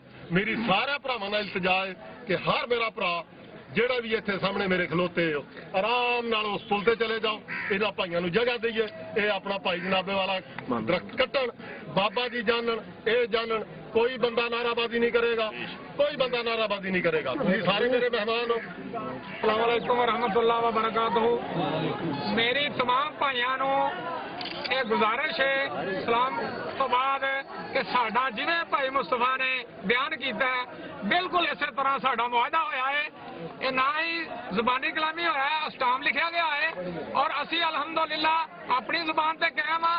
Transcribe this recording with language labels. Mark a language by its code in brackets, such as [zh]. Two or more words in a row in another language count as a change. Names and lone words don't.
[pa] ਮੇਰੀ ਸਾਰੇ ਭਰਾਵਾਂ ਨਾਲ ਇਲਤਜਾ ਹੈ ਕਿ ਹਰ ਮੇਰਾ ਭਰਾ ਜਿਹੜਾ ਵੀ ਇੱਥੇ ਸਾਹਮਣੇ ਮੇਰੇ ਖਲੋਤੇ ਹੋ, ਆਰਾਮ ਨਾਲ ਉਸ ਪੁਲ ਤੇ ਚਲੇ ਜਾਓ, ਇਹਨਾਂ ਭਾਈਆਂ ਨੂੰ ਜਗ੍ਹਾ ਦਈਏ, ਇਹ ਆਪਣਾ ਭਾਈ ਜਨਾਬੇ ਵਾਲਾ ਦਰਖਤ ਕੱਟਣ, ਬਾਬਾ ਜੀ ਜਾਣਨ, ਇਹ ਜਾਣਨ। ਕੋਈ ਬੰਦਾ ਨਾਰਾਬਾਜ਼ੀ ਨਹੀਂ ਕਰੇਗਾ, ਕੋਈ ਬੰਦਾ ਨਾਰਾਬਾਜ਼ੀ ਨਹੀਂ ਕਰੇਗਾ। ਤੁਸੀਂ ਸਾਰੇ ਮੇਰੇ ਮਹਿਮਾਨ ਹੋ। [ar] السلام عليكم ورحمة الله وبركاته. [ur] میری تمام بھائیوں [pa] ਨੂੰ ਇਹ ਗੁਜ਼ਾਰਿਸ਼ ਹੈ ਸਲਾਮ ਤੋਂ ਬਾਅਦ ਕਿ ਸਾਡਾ ਜਿਵੇਂ ਭਾਈ ਮੁਸਤਫਾ ਨੇ ਬਿਆਨ ਕੀਤਾ ਹੈ, ਬਿਲਕੁਲ ਇਸੇ ਤਰ੍ਹਾਂ ਸਾਡਾ ਮੁਆਹਦਾ ਹੋਇਆ ਹੈ। ਇਹ ਨਾ ਹੀ ਜ਼ੁਬਾਨੀ ਕਲਾਮੀ ਹੋਇਆ ਹੈ, ਅਸਟਾਮ ਲਿਖਿਆ ਗਿਆ ਹੈ, ਔਰ ਅਸੀਂ ਅਲਹਮਦੁਲਿਲਾ ਆਪਣੀ ਜ਼ੁਬਾਨ ਤੇ ਕਾਇਮ ਆ।